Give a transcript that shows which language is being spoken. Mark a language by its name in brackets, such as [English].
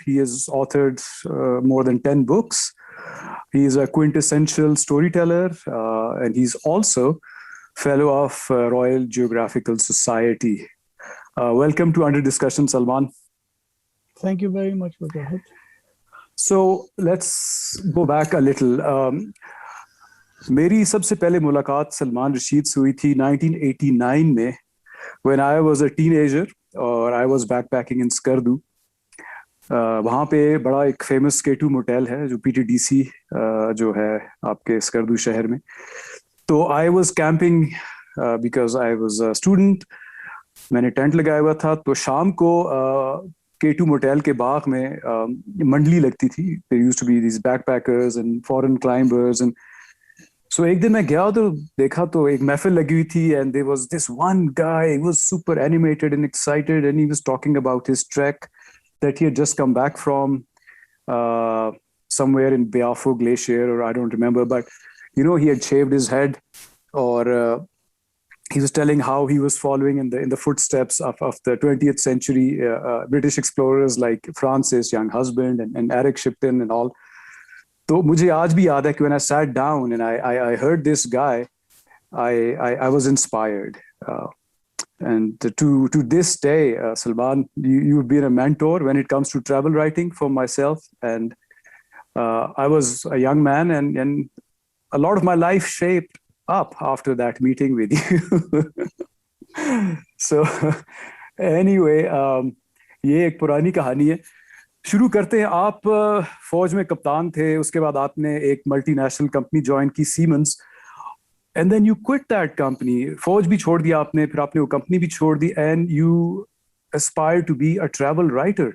[English] He has authored more than 10 books. He is a quintessential storyteller, and he's also fellow of Royal Geographical Society. Welcome to Under Discussion, Salman. Thank you very much, Wajahid. So let's go back a little. [Hindi] मेरी सबसे पहले मुलाकात सलमान रशीद से हुई थी 1989 में [English] when I was a teenager [Hindi] और [English] I was backpacking in Skardu. [Hindi] वहाँ पे बड़ा एक फेमस K2 मोटेल है जो PTDC जो है आपके स्कर्दू शहर में. [English] तो I was camping because I was a student. [Hindi] मैंने टेंट लगाया हुआ था. तो शाम को K2 मोटेल के बाग में मंडली लगती थी. [English] There used to be these backpackers and foreign climbers and So [Hindi] एक दिन मैं गया तो देखा तो एक महफिल लगी हुई थी [English] and there was this one guy, he was super animated and excited and he was talking about his trek that he had just come back from somewhere in Biafo Glacier or I don't remember, but you know, he had shaved his head or he was telling how he was following in the footsteps of the 20th century British explorers like Francis Young Husband and Eric Shipton and all. [Hindi] तो मुझे आज भी याद है कि [English] when I sat down and I heard this guy, I was inspired. And to this day, Salman, you've been a mentor when it comes to travel writing for myself. And I was a young man and a lot of my life shaped up after that meeting with you. So anyway, [Hindi] ये एक पुरानी कहानी है. शुरू करते हैं. आप फौज में कप्तान थे, उसके बाद आपने एक मल्टीनेशनल कंपनी ज्वाइन की, siemens, [English] And then you quit that company. [Hindi] फौज भी छोड़ दिया आपने, फिर आपने वो कंपनी भी छोड़ दी, [English] And you aspire to be a travel writer.